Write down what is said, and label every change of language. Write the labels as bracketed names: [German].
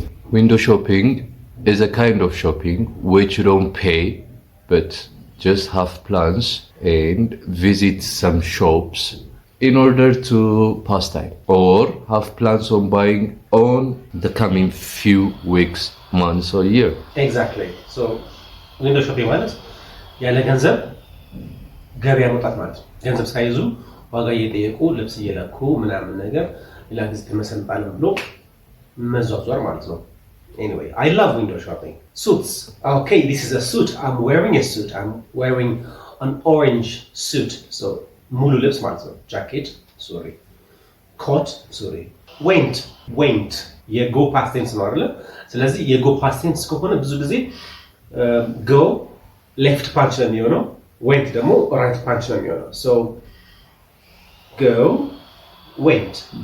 [English] Window shopping is a kind of shopping which you don't pay but just have plans and visit some shops in order to pass time, or have plans on buying on the coming few weeks, months or year. Exactly. [Amharic] So window shopping ማለት ያለ ገንዘብ ገበያ መውጣት ማለት ነው። ገንዘብ ሳይዙ ዋጋ እየጠየቁ ልብስ እየለኩ ምናምን ነገር ሌላ ጊዜ ተመሰልጣለን ብሎ መዟዟር ማለት ነው። [English] Anyway, I love window shopping. Suits. Okay, this is a suit. I'm wearing a suit. I'm wearing an orange suit. So [Amharic] ሙሉ ልብስ ማለት ነው። [English] jacket, sorry. coat, sorry. [Amharic] went የጎ past tense ነው አይደል? ስለዚህ የጎ past tense ከሆነ ብዙ ጊዜ [English] go left punch [Amharic] ነው የሚሆነው፣ went ደግሞ [English] right punch [Amharic] ነው የሚሆነው። [English] So go went.